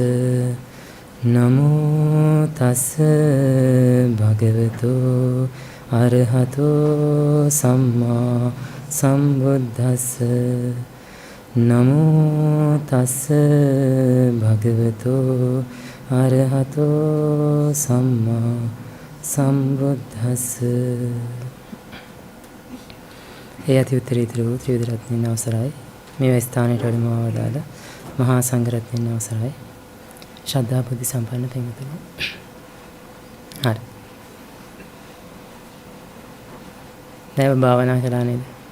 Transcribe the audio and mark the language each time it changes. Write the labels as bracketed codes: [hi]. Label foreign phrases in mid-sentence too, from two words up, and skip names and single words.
[pi] නමෝ තස්ස භගවතෝ අරහතෝ සම්මා සම්බුද්දස්ස. නමෝ තස්ස භගවතෝ අරහතෝ සම්මා සම්බුද්දස්ස. [si] ඒ අති උත්තරීතර වූ ත්‍රිවිධ රත්නයන් අවසරයි. මේ ස්ථානයට වැඩම වදාළ මහා සංඝරත්නයන් අවසරයි. ශ්‍රද්ධා බුද්ධ සම්පන්න පින්වතුනි. හරි. දැන් භාවනා කළා නේද?